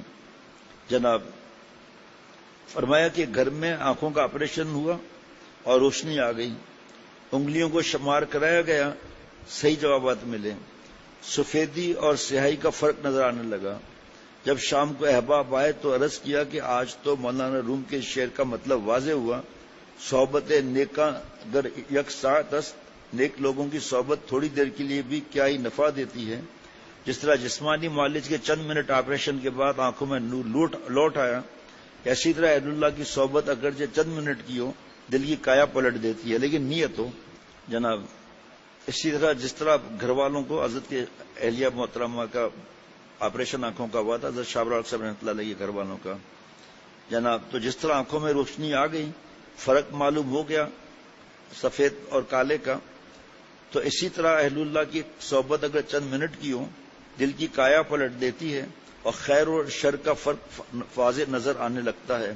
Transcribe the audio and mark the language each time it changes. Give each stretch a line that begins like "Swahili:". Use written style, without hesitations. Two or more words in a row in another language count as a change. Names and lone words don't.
Urdu: جناب فرمایا کہ گھر میں آنکھوں کا آپریشن ہوا اور روشنی آ گئی، انگلیوں کو شمار کرایا گیا، صحیح جوابات ملے، سفیدی اور سیاہی کا فرق نظر آنے لگا. جب شام کو احباب آئے تو عرض کیا کہ آج تو مولانا روم کے شعر کا مطلب واضح ہوا،
Persian: صحبت نیکاں در یک ساعت است،
Urdu: نیک لوگوں کی صحبت تھوڑی دیر کے لیے بھی کیا ہی نفع دیتی ہے. جس طرح جسمانی معالج کے چند منٹ آپریشن کے بعد آنکھوں میں نور لوٹ آیا، اسی طرح اہل اللہ کی صحبت اگرچہ چند منٹ کی ہو دل کی کایا پلٹ دیتی ہے، لیکن نیت ہو. جناب اسی طرح جس طرح گھر والوں کو حضرت کے اہلیہ محترمہ کا آپریشن آنکھوں کا ہوا تھا، حضرت شاہ ابرار صاحب رحمۃ اللہ علیہ کے گھر والوں کا، جناب تو جس طرح آنکھوں میں روشنی آ گئی، فرق معلوم ہو گیا سفید اور کالے کا، تو اسی طرح اہل اللہ کی صحبت اگر چند منٹ کی ہو دل کی کایا پلٹ دیتی ہے اور خیر اور شر کا فرق واضح نظر آنے لگتا ہے.